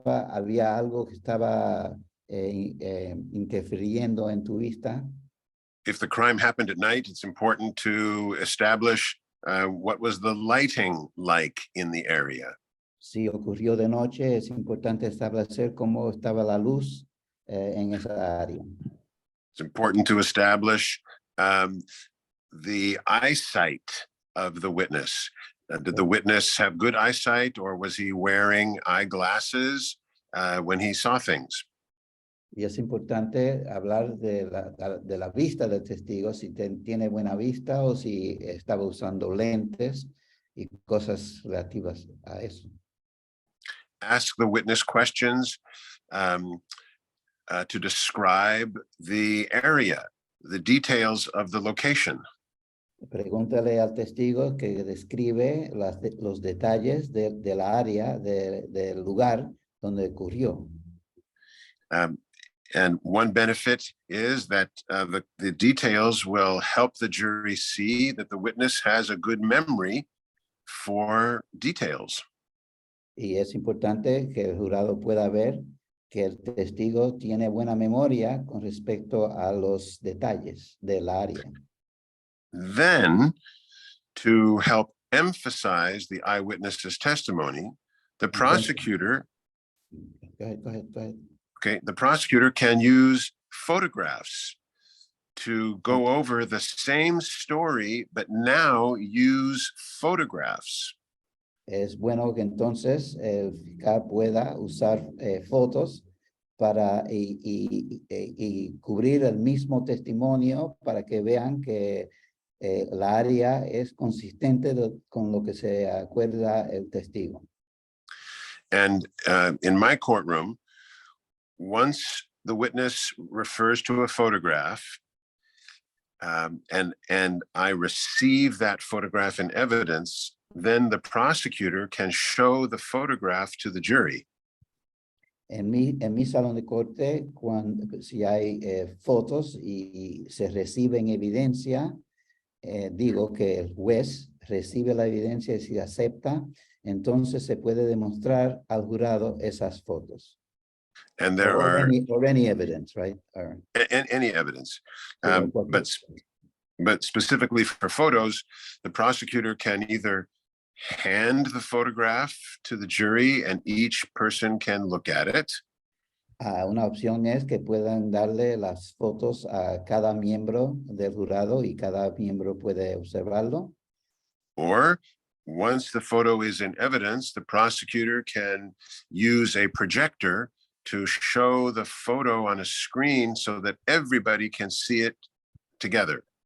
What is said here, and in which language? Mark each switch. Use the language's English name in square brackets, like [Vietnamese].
[Spanish] ¿Había algo que estaba interfiriendo en tu vista? [English] If the crime happened at night, it's important to establish what was the lighting like in the area. [Spanish] Si ocurrió de noche, es importante establecer cómo estaba la luz en esa área. [English] It's important to establish the eyesight of the witness. Did the witness have good eyesight, or was he wearing eyeglasses when he saw things? [Spanish] Y es importante hablar de la vista del testigo, si tiene buena vista o si estaba usando lentes y cosas relativas a eso. [English] Ask the witness questions to describe the area, the details of the location. [Spanish] Pregúntale al testigo que describe los detalles de la área, del lugar donde ocurrió. [English] And one benefit is that the details will help the jury see that the witness has a good memory for details. [Spanish] Y es importante que el jurado pueda ver que el testigo tiene buena memoria con respecto a los detalles del área. [English] Then, to help emphasize the eyewitness's testimony, the prosecutor, Go ahead. okay, the prosecutor can use photographs to go over the same story, but now use photographs. [Spanish] Es bueno que entonces el fiscal pueda usar fotos para y cubrir el mismo testimonio para que vean que la área es consistente con lo que se acuerda el testigo. [English] And in my courtroom, once the witness refers to a photograph, and I receive that photograph in evidence, then the prosecutor can show the photograph to the jury. [Spanish] En mi salón de corte, si hay fotos y se reciben evidencia, digo que el juez recibe la evidencia y si acepta, entonces se puede demostrar al jurado esas fotos. [English] And there or are any evidence, right? any evidence, but specifically for photos, the prosecutor can either hand the photograph to the jury and each person can look at it. [Spanish] Una opción es que puedan darle las fotos a cada miembro del jurado y cada miembro puede observarlo. [English] Or once the photo is in evidence, the prosecutor can use a projector to show the photo on a screen so that everybody can see it together.